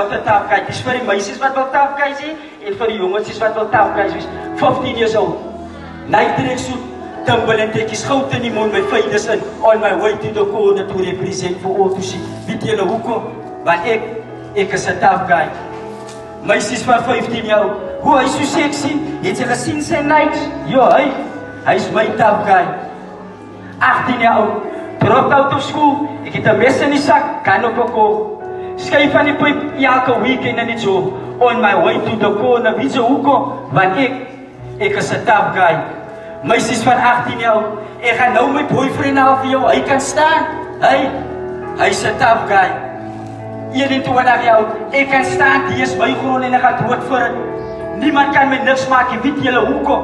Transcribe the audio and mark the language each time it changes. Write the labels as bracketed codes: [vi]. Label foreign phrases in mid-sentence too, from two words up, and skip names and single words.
[en] te tough guy. [af] Dis vir die meisies wat wil [en] tough guys [af] hê en vir die jongetjies wat wil [en] tough guys [af] wees. [en] 15 years old. [af] Nike suit, Timberland tekkies, goud in die mond, my faders in. [en] On my way to the corner to represent for all to see. [af] Weet julle hoekom? Want ek is 'n [en] tough guy. [af] Meisies van 15 jaar oud. Hoe hy so sexy, het jy gesien sy Nikes? Ja, hy's my [en] tough guy. [af] 18 jaar oud. [en] Dropped out of school, [af] ek het 'n mes in die sak, kan op 'n kop. Skuif van die pyp elke weekend in die job. [en] On my way to the corner, [af] weet jy hoekom? Want ek is 'n [en] tough guy. [af] Meisies van 18 jaar oud, ek gaan nou my boyfriend haal vir jou, hy kan staan. Hy's 'n [en] tough guy. [af] 21 jaar oud, ek kan staan, die is my grond en ek gaan dood vir het. Niemand kan my niks maak, weet julle hoekom?